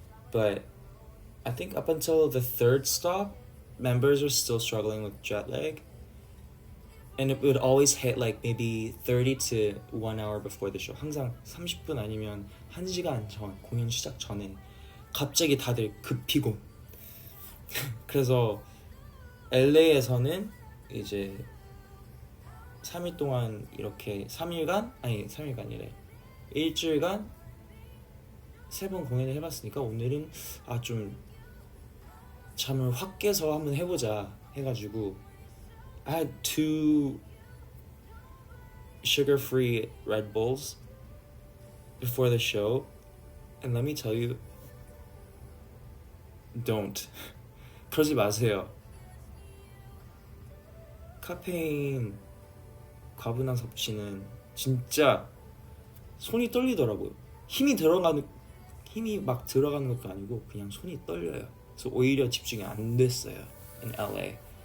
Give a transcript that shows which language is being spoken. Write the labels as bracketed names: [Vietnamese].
[English] But I think up until the third stop, members were still struggling with jet lag. And it would always hit like maybe 30 to 1 hour before the show. [Korean] 항상 30분 아니면 1시간 전, 공연 시작 전에 갑자기 다들 급피곤. 그래서 LA에서는 이제 3일 동안 이렇게 3일간이래. 일주일간 3번 공연을 해봤으니까 오늘은 좀 잠을 확 깨서 한번 해보자 해가지고 [English] I had 2 sugar-free Red Bulls before the show, and let me tell you, don't. [Korean] 그러지 마세요. 카페인 과분한 섭취는 진짜 손이 떨리더라고요. 힘이 막 들어가는 것도 아니고 그냥 손이 떨려요. 그래서 오히려 집중이 안 됐어요 [English] in LA.